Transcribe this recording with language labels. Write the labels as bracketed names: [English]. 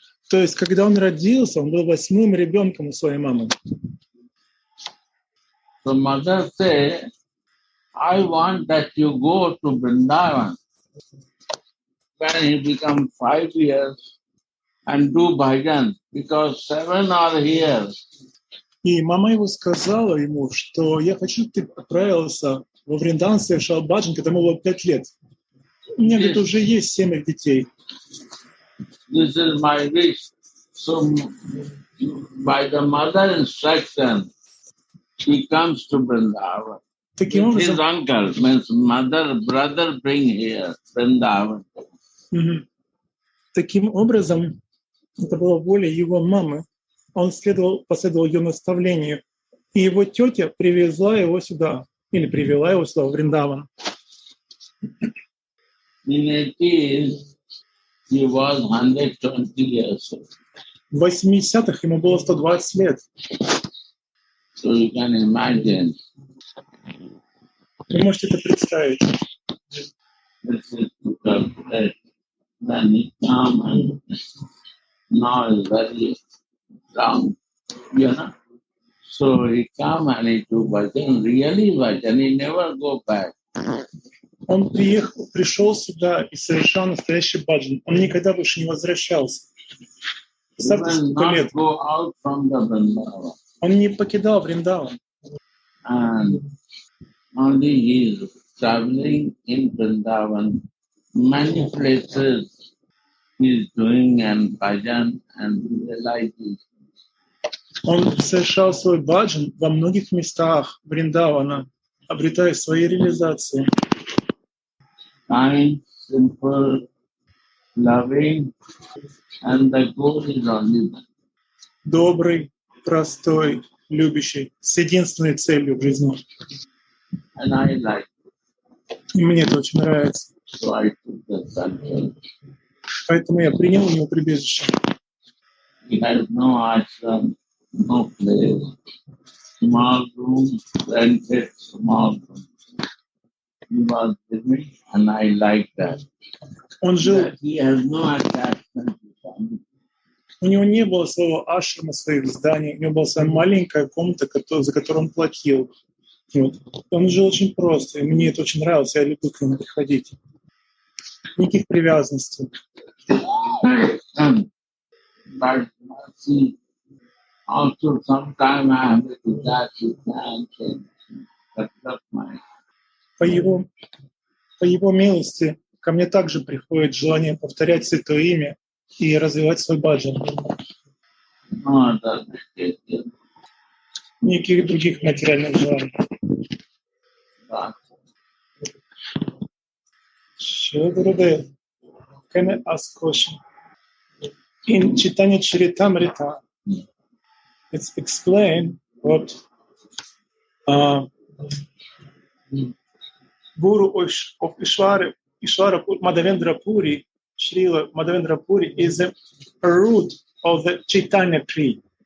[Russian] То есть, когда он родился, он был 8-м ребенком у своей мамы. [English] So mother said, I want that you go to Vrindavan when he becomes 5 years and do bhajan, because 7 are here. [Russian] И мама его сказала ему, что я хочу, чтобы ты отправился во Вриндаван, совершал баджан, когда ему было 5 лет. У меня где-то уже есть 7 детей. [English] This is my wish. So by the mother instruction, he comes to Vrindavan. His uncle, means mother, brother bring here, Vrindavan. [Russian] Таким образом, это была воля его мамы. Он последовал ее наставлению. И его тетя привезла его сюда, или привела его сюда, в Вриндаван. [English] In 80s, he was 120 years old. [Russian] В 80-х ему было 120 лет. [English] So you can imagine. [Russian] Вы можете это представить. [English] This is to calculate. Then he come and now is very long, So he come and he do bhajan, really bhajan, he never go back. [Russian] Он пришел сюда и совершал настоящий баджан. Он никогда больше не возвращался. Представьте, сколько лет. Он не покидал Вриндаван. [English] And only he is traveling in Vrindavan. Many places he is doing and bhajan and realizing. [Russian] Он совершал свой баджан во многих местах Вриндавана, обретая свои реализации. [English] Kind, simple, loving, and the goal is only one. [Russian] Добрый, простой, любящий, с единственной целью в жизни. [English] And I like it. [Russian] И мне это очень нравится. [English] So I took the sanction. [Russian] Поэтому я принял его прибежище. [English] He has no ashram, no place. Small room, rented small room. He was living, and I like that. [Russian] Он жил, [English] That he has no attachment to family. [Russian] у него не было своего ашрама, своих зданий, у него была своя маленькая комната, за которую он платил. Вот. Он жил очень просто, и мне это очень нравилось, я люблю к нему приходить. Никаких привязанностей. [English] But see, also sometimes I have to detach with hands and that's my. [Russian] По его милости ко мне также приходит желание повторять Святое Имя и развивать свой баджан. [English] No other meditation. [Russian] Никаких других материальных желаний. [English] But Шрила Гурудев, can I ask a question? In Chaitanya Charitamrita, it's explained what Guru of Ishvara Madhavendra Puri, Srila Madhavendra Puri, is a root of the Chaitanya tree.